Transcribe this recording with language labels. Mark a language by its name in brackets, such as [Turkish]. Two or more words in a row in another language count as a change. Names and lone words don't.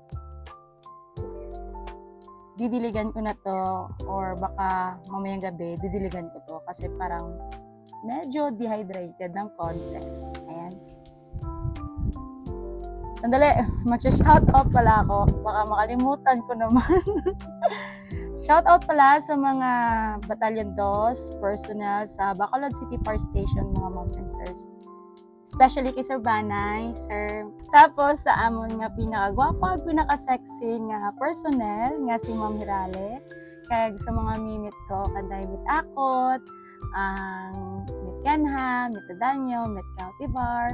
[Filipino] Didiligan ko na to or baka mamayang gabi, didiligan ko to kasi parang medyo dehydrated ng konti. Ayan. Sandali, mag-shoutout pala ako. Baka makalimutan ko naman. Shoutout pala sa mga Battalion 2 personnel sa Bacolod City Fire Station, mga [English] moms and sirs. [Hiligaynon] Especially kay Sir Banay, sir. Tapos sa amon nga pinakagwapa ag pinaka-sexy nga personnel nga si Ma'am Hirale. Kag sa mga mimit ko, kanday mit Akot, ang mit Ganha, mit Adanyo, mit Cautivar.